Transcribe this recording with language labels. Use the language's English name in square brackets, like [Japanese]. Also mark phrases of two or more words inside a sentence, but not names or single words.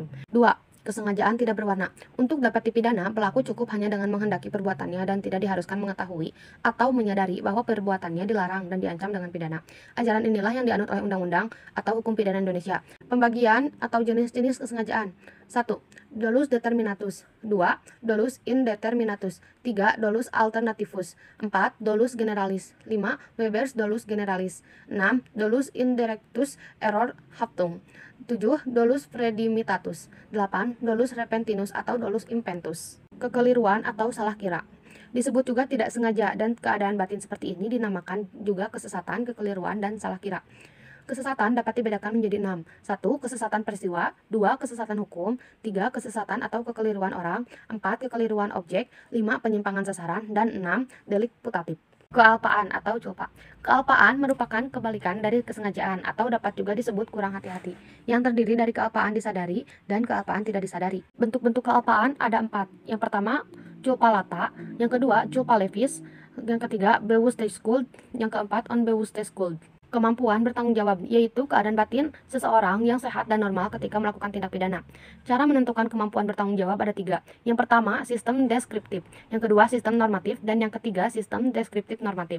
[Indonesian] 2. Kesengajaan tidak berwarna. Untuk dapat dipidana, pelaku cukup hanya dengan menghendaki perbuatannya dan tidak diharuskan mengetahui atau menyadari bahwa perbuatannya dilarang dan diancam dengan pidana. Ajaran inilah yang dianut oleh undang-undang atau hukum pidana Indonesia. Pembagian atau jenis-jenis kesengajaan. 1. [Latin] Dolus determinatus. 2. Dolus indeterminatus. 3. Dolus alternativus. 4. Dolus generalis. 5. Webers dolus generalis. 6. Dolus indirectus error haptum. 7. Dolus predimitatus. 8. Dolus repentinus atau dolus impentus. [Indonesian] Kekeliruan atau salah kira. Disebut juga tidak sengaja dan keadaan batin seperti ini dinamakan juga kesesatan, kekeliruan, dan salah kira. Kesesatan dapat dibedakan menjadi 6. 1. Kesesatan peristiwa. 2. Kesesatan hukum. 3. Kesesatan atau kekeliruan orang. 4. Kekeliruan objek. 5. Penyimpangan sasaran. Dan 6. Delik putatif. Kealpaan atau culpa. Kealpaan merupakan kebalikan dari kesengajaan atau dapat juga disebut kurang hati-hati, yang terdiri dari kealpaan disadari dan kealpaan tidak disadari. Bentuk-bentuk kealpaan ada 4. Yang pertama, [Latin] culpa lata. [Indonesian] Yang kedua, [Latin] culpa levis. [Indonesian] Yang ketiga, bewussteskuld. Yang keempat, onbewussteskuld. Kemampuan bertanggung jawab, yaitu keadaan batin seseorang yang sehat dan normal ketika melakukan tindak pidana. Cara menentukan kemampuan bertanggung jawab ada 3. Yang pertama, sistem deskriptif. Yang kedua, sistem normatif. Dan yang ketiga, sistem deskriptif normatif.